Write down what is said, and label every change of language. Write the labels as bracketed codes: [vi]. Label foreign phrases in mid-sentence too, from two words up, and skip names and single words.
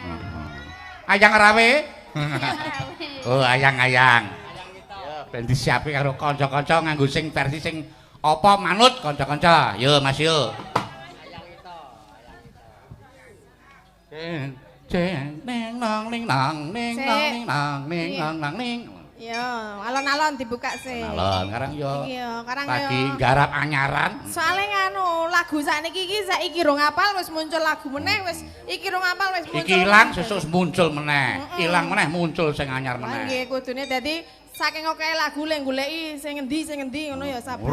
[jv] Ayang rawe? Oh, ayang-ayang. Ben disiapi karo kanca-kanca nganggo sing versi sing apa manut kanca-kanca. Yo, Mas yo. Ceng ning nang ning nang ning nang ning nang ning nang nang ning. Yo, alon-alon dibuka sih. Alon karang yo. Iya, karang Lagi yo. garap anyaran. Soale nganu, lagu sakniki iki saiki rong apal wis muncul lagu meneh wis iki rong apal wis muncul. Iki ilang sesuk muncul meneh. Ilang meneh muncul sing anyar Lah meneh. nggih kudune dadi saking akeh lagu lek goleki sing endi ngono ya sabar.